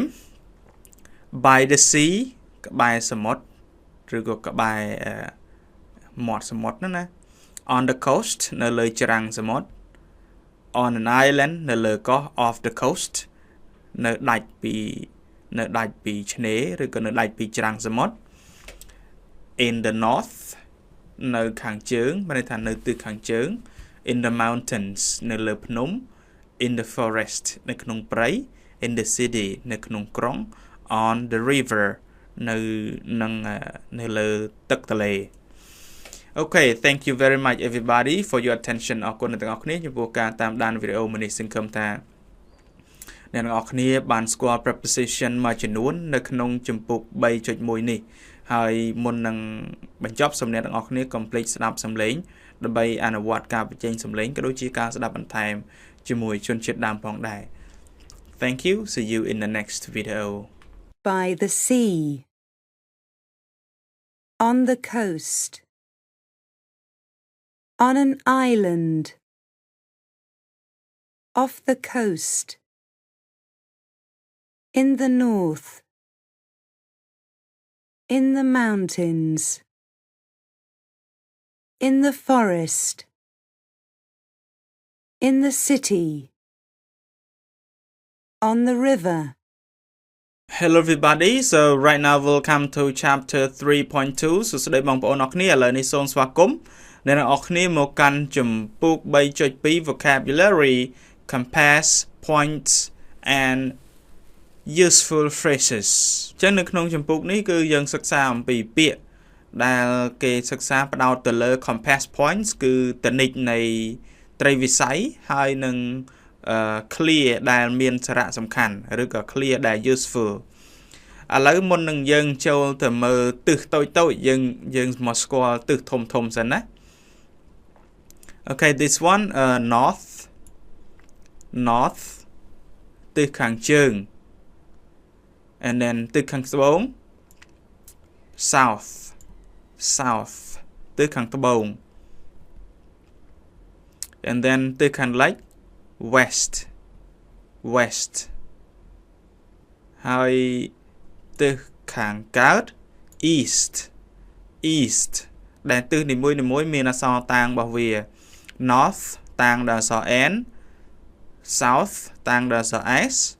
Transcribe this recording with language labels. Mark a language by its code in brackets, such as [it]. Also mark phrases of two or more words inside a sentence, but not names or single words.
[en] By the sea [km] ក្បែរសមុទ្រឬក៏ក្បែរមាត់សមុទ្រណា [en] On the coast [km] នៅលើ ច្រាំងសមុទ្រ [en] On an island [km] នៅលើកោះ [en] off the coast [km] នៅដាច់ពីឆ្នេរឬក៏នៅដាច់ពីច្រាំងសមុទ្រ [en] In the north [km] នៅខាងជើងមានន័យថានៅទិសខាងជើង [en] In the mountains [km] នៅលើភ្នំ [en] In the forest [km] នៅក្នុងព្រៃ [en] In the city [km] នៅក្នុងក្រុង [en] On the river [km] នៅលើទឹកទន្លេ [en] Okay thank you very much everybody for your attention [km] អរគុណអ្នកទាំងអស់គ្នាចំពោះការតាមដានវីដេអូមួយនេះសង្ឃឹមថាអ្នកទាំងអស់គ្នាបានស្គាល់ preposition មួយចំនួននៅក្នុងជំពូក 3.1 នេះហើយមុននឹងបញ្ចប់សូមអ្នកទាំងអស់គ្នាកុំភ្លេចស្ដាប់សំឡេងដើម្បីអនុវត្តការបញ្ចេញសំឡេងក៏ដូចជាការស្ដាប់បន្ថែមជាមួយជនជាតិដើមផងដែរ [en] Thank you see you in the next video By the sea On the coast On an island Off the coast In the north In the mountains In the forest In the city On the river Hello everybody so right now we'll come to chapter 3.2 [km] សួស្តីបងប្អូនអរគ្នាឥឡូវនេះសូមស្វាគមន៍អ្នកទាំងអស់គ្នា មកកាន់ជំពូក 3.2 [en] vocabulary compass points and useful phrases [km] អញ្ចឹងនៅក្នុងជំពូកនេះគឺយើង សិក្សាអំពីពាក្យដែលគេសិក្សាផ្ដោតទៅលើ [en] compass points [km] គឺតនិចនៃត្រីវិស័យហើយនឹងclear ដែលមានសារៈសំខាន់ឬក៏ clear ដែល useful ឥឡូវមុននឹងយើងចូលទៅមើលទិសតូចៗយើងមកស្គាល់ទិសធំសិនណា [en] Okay this one [km] north ទិសខាងជើង [en] and then [km] ទិសខាងត្បូង south ទិសខាងត្បូង [en] and then [km] ទិសខាងលិច west ហើយទិសខាងកើត east ដែលទិសនីមួយៗមានអក្សរតាំងរបស់វា north តាំងដោយអក្សរ n south តាំងដោយអក្សរ s